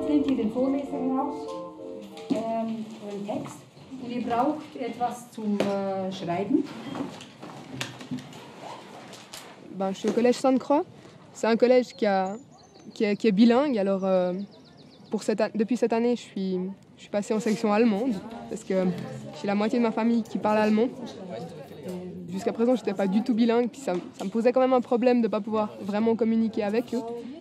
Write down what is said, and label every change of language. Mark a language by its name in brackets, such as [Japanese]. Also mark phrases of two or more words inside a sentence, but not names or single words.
[German] hier den Vorleser raus, einen Text. Und ihr braucht etwas zum Schreiben. [French] Ben, je suis au collège Sainte-Croix. C'est un collège qui est bilingue. Alors, depuis cette année, je suis passée en section allemande parce que j'ai la moitié de ma famille qui parle allemand. Jusqu'à présent, je n'étais pas du tout bilingue, puis ça me posait quand même un problème de ne pas pouvoir vraiment communiquer avec eux.